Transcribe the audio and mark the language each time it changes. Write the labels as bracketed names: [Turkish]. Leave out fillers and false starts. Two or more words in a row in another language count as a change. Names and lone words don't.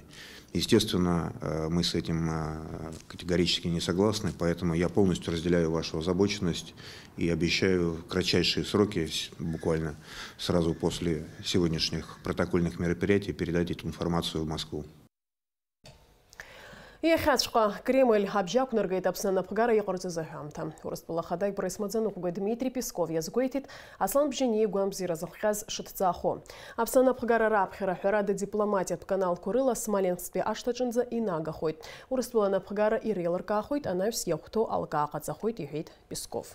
[Russian] Естественно, мы с этим категорически не согласны, поэтому я полностью разделяю вашу озабоченность и обещаю в кратчайшие сроки, буквально сразу после сегодняшних протокольных мероприятий, передать эту информацию в Москву. [Abkhazian] Иахьаҵәҟьа Кремль абжьақәнаргеит Аԥсны анапхгара иҟарҵаз аҳәамҭа. Урыстәыла Ахада ипресс маӡаныҟәгаҩ Дмитрий Песков иазгәеиҭеит Аслан Бжьани игәамбзиара зыхҟьаз шыҭҵаахо. Аԥсны анапхгара раԥхьара ҳәарада дипломатиатә каналқәа рыла Смоленсктәи ашҭаҿынӡа инагахоит. Урыстәыла анапхгара иреилыркаахоит, анаҩс иахәҭоу алкаа ҟаҵахоит, иҳәеит Песков.